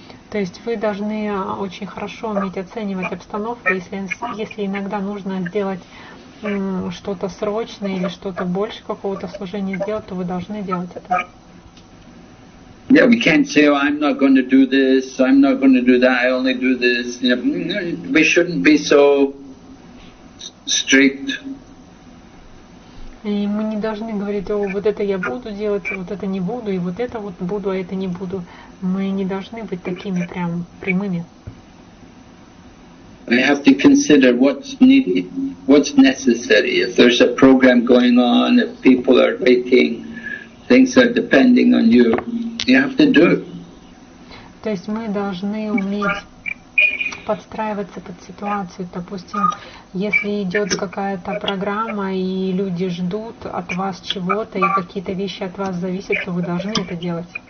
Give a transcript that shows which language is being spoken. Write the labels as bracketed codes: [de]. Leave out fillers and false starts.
[ru] То есть вы должны очень хорошо уметь оценивать обстановку. Если иногда нужно сделать что-то срочное или что-то больше какого-то служения сделать, то вы должны делать это. [en] Yeah, we can't say, I'm not going to do this, I'm not going to do that, I only do this. You know, we shouldn't be so strict. [ru] И мы не должны говорить: о, вот это я буду делать, вот это не буду, и вот это вот буду, а это не буду. Мы не должны быть такими прям прямыми. [en] We have to consider what's needed, what's necessary. If there's a program going on, if people are waiting, things are depending on you, you have to do it. [ru] То есть мы должны уметь подстраиваться под ситуацию. Допустим, если идет какая-то программа и люди ждут от вас чего-то и какие-то вещи от вас зависят, то вы должны это делать.